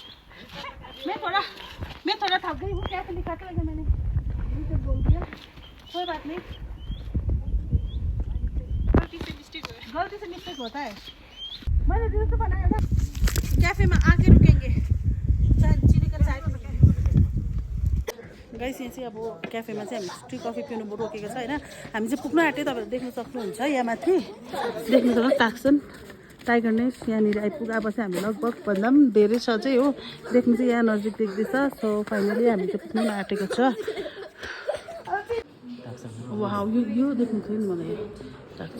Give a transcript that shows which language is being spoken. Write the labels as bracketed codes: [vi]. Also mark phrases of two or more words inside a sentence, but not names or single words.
[hi] मैं थोड़ा थक गई हूँ, कैसे लिखा था लगा मैंने बोल दिया, कोई बात नहीं, गलती से मिस्टेक होता है। मैंने रील तो बनाया था, कैफे में आके रुकेंगे, चीनी का चाय गाइस। [ne] यहाँ चाहिँ अब क्याफेमा चाहिँ हामी [en] tea coffee [ne] पिउनु रोकेको छ होइन। हामी चाहिँ पुग्न आँट्यो, तपाईँहरू देख्न सक्नुहुन्छ यहाँ माथि, देख्नु सक्नु ताक्सन टाइगर नेस यहाँनिर आइपुगेपछि हामी लगभग भन्दा पनि धेरै सजै हो, देख्नु चाहिँ यहाँ नजिक देख्दैछ। [en] so finally [ne] हामी चाहिँ पुग्नु आँटेको छ। वाउ, यो देख्नु थियो नि मलाई ताक्सन।